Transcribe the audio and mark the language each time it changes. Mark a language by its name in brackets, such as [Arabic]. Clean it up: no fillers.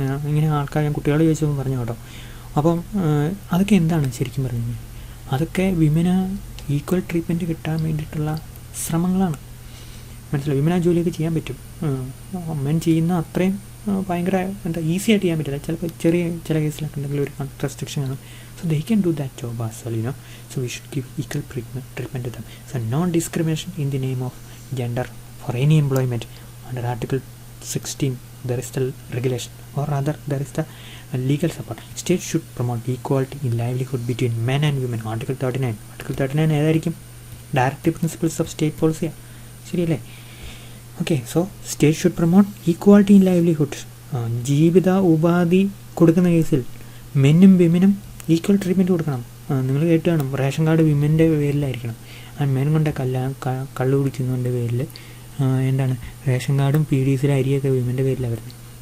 [Malayalam] ഇങ്ങനെ ആൾക്കാർ, ഞാൻ കുട്ടികളെ ചോദിച്ചപ്പോൾ പറഞ്ഞു കേട്ടോ. അപ്പം അതൊക്കെ എന്താണ് ശരിക്കും പറഞ്ഞു കഴിഞ്ഞാൽ, അതൊക്കെ വിമന് ഈക്വൽ ട്രീറ്റ്മെൻറ്റ് കിട്ടാൻ വേണ്ടിയിട്ടുള്ള ശ്രമങ്ങളാണ്. മനസ്സിലായി? വിമന് ആ ജോലിയൊക്കെ ചെയ്യാൻ പറ്റും. മെൻ ചെയ്യുന്ന അത്രയും ഭയങ്കര ഈസി ആയിട്ട് ചെയ്യാൻ പറ്റില്ല. ചിലപ്പോൾ ചില കേസിലൊക്കെ ഉണ്ടെങ്കിൽ ഒരു റെസ്ട്രിക്ഷൻ ആണ്. [English] So they can do that job as well, So we should give equal treatment to them. So non-discrimination in the name of gender for any employment. Under Article 16 there is the regulation, or rather there is the legal support. States should promote equality in livelihood between men and women. [Malayalam] Article 39 ഏതായിരിക്കും? [English] Directive Principles of State Policy. [Malayalam] ശരിയല്ലേ? [English] Okay, so state should promote equality in livelihood. [Malayalam] ജീവിത ഉപാധി കൊടുക്കുന്ന കേസിൽ മെന്നും വിമനും equal treatment കൊടുക്കണം. നിങ്ങൾ കേട്ട് കാണും, റേഷൻ കാർഡ് വിമൻ്റെ പേരിലായിരിക്കണം. മെൻ കൊണ്ട് കള്ളു കുടിക്കുന്നതിൻ്റെ പേരിൽ എന്താണ് റേഷൻ കാർഡും PDCയിലെ അരിയൊക്കെ വിമൻ്റെ പേരിലാണ് വരുന്നത്.